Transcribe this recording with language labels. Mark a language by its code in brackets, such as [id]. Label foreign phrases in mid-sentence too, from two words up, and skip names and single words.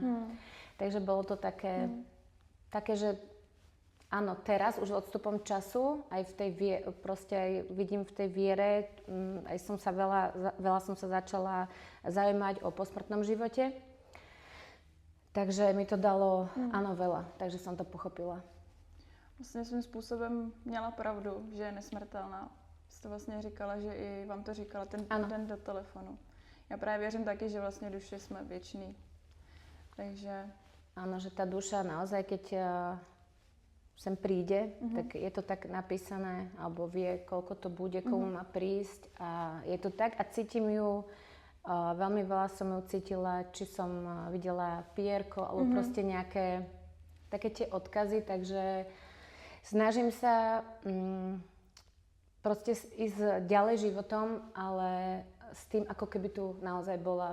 [sk] Takže bolo to také, že áno, teraz už odstupom času, aj v tej proste aj vidím v tej viere, aj som sa veľa som sa začala zaujímať o posmrtnom živote. Takže mi to dalo, áno, veľa, takže som to pochopila. [cs] Vlastně svým způsobem měla pravdu, že je nesmrtelná. Jste vlastně říkala, že i vám to říkala ten den do telefonu. Já právě věřím taky, že vlastně duše jsme věční. Takže. [sk] Áno, že tá duša naozaj, keď sem príde, tak je to tak napísané, alebo vie, koľko to bude, komu má prísť. A je to tak a cítim ju, veľmi veľa som ju cítila, či som videla pierko, alebo proste nejaké také tie odkazy, takže snažím sa proste ísť ďalej životom, ale s tým, ako keby tu naozaj bola.